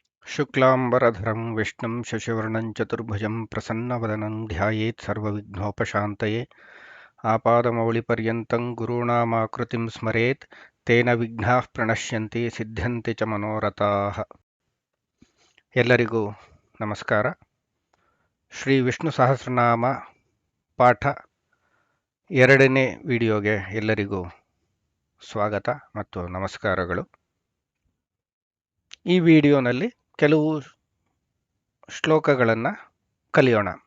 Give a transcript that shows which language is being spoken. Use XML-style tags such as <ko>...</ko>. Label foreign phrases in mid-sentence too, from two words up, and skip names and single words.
<sa>शुक्लाम्बरधरं विष्णुं शशिवर्णं चतुर्भुजं प्रसन्नवदनं ध्यायेत् सर्वविघ्नोपशान्तये आपादमौलिपर्यन्तं गुरूणामाकृतिं स्मरेत् तेन विघ्नाः प्रणश्यन्ति ಸಿದ್ಧ್ಯಂತಿ ಚ ಮನೋರಥಾಃ.</sa> <kn>ಎಲ್ಲರಿಗೂ ನಮಸ್ಕಾರ. ಶ್ರೀ ವಿಷ್ಣು ಸಹಸ್ರನಾಮ ಪಾಠ 2ನೇ ವಿಡಿಯೋಗೆ ಎಲ್ಲರಿಗೂ ಸ್ವಾಗತ ಮತ್ತು ನಮಸ್ಕಾರಗಳು. ಈ ವಿಡಿಯೋನಲ್ಲಿ ಕೆಲವು ಶ್ಲೋಕಗಳನ್ನು ಕಲಿಯೋಣ.</kn>